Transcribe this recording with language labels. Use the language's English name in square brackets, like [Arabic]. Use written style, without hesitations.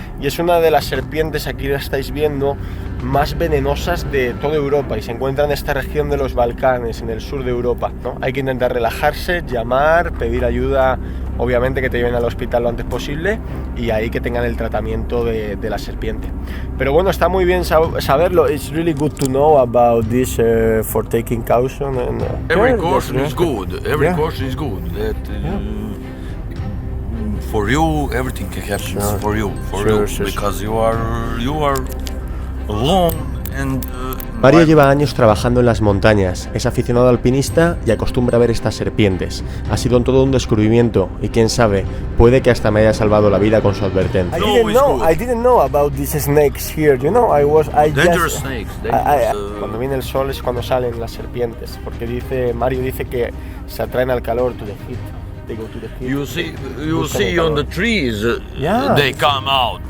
[Spanish] Y es una de las serpientes, aquí la estáis viendo, más venenosas de toda Europa y se encuentra en esta región de los Balcanes, en el sur de Europa, ¿no? Hay que intentar relajarse, llamar, pedir ayuda, obviamente que te lleven al hospital lo antes posible y ahí que tengan el tratamiento de la serpiente. Pero bueno, está muy bien saberlo. [English] It's really good to know about this for taking caution. And, Every caution is good. Every caution is good. That for you, everything happens for you, because you are alone and. [Spanish] Mario lleva años trabajando en las montañas, es aficionado alpinista y acostumbra a ver estas serpientes. Ha sido todo un descubrimiento y quién sabe, puede que hasta me haya salvado la vida con su advertencia. [English] I didn't know about these snakes here. You know, Dangerous snakes. [Spanish] Cuando viene el sol es cuando salen las serpientes, porque Mario dice que se atraen al calor, [English] to the heat. They go to the heat. You see on the trees, they come out.